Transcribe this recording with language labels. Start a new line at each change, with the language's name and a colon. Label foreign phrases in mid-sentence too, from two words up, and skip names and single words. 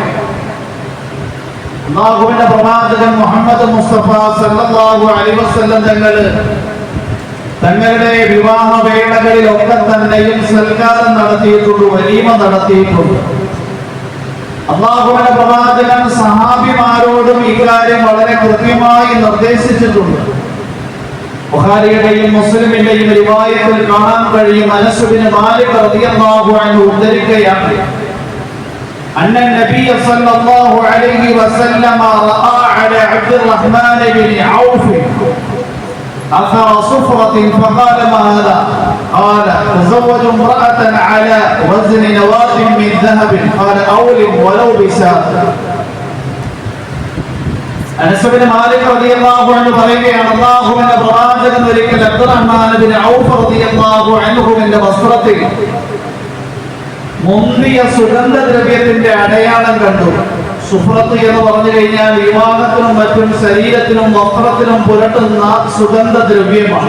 Malayalam: അല്ലാഹുവിന്റെ പ്രവാചകൻ മുഹമ്മദ് മുസ്തഫ
Arabic: صلى الله عليه وسلم
Malayalam: തങ്ങളുടെ വിവാഹ വേളകളിലൊക്കെ തന്നെയും സൽക്കാരം നടത്തിയിട്ടുണ്ട്, വലീമ നടത്തിയിട്ടുണ്ട്. അല്ലാഹുവിന്റെ പ്രവാചകൻ സഹാബിമാരോടും ഇക്കാര്യം വളരെ കൃത്യമായി നിർദ്ദേശിച്ചിട്ടുണ്ട്. ബുഖാരിയുടെയും മുസ്ലിമിന്റെയും റിവായത്തിൽ കാണാൻ കഴിയും. അനസ് ഇബ്നു മാലിക്
Arabic: رضي الله عنه
Malayalam: ഉദ്ധരിക്കുകയാണ്,
Arabic: أن النبي صلى الله عليه وسلم رأى على عبد الرحمن بن عوف أثر صفرة فقال ما هذا؟ قال تزوج امرأة على وزن نواة من ذهب. قال أولم ولو بشاة.
Malayalam: അനസ് ഇബ്നു മാലിക്
Arabic: رضي الله عنه
Malayalam: പറയുകയാണ്, അല്ലാഹുവിന്റെ പ്രവാചകൻ ഒരിക്കൽ അബ്ദുറഹ്മാൻ ഇബ്നു ഔഫ് റളിയല്ലാഹു അൻഹുവിന്റെ വസ്ത്രത്തിൽ മുന്തിയ സുഗന്ധദ്രവ്യത്തിന്റെ അടയാളം കണ്ടു. സുഫ്രത്ത് എന്ന് പറഞ്ഞു കഴിഞ്ഞാൽ വിവാഹത്തിനും മറ്റും ശരീരത്തിനും വസ്ത്രത്തിനും പുരട്ടുന്ന സുഗന്ധദ്രവ്യമാണ്.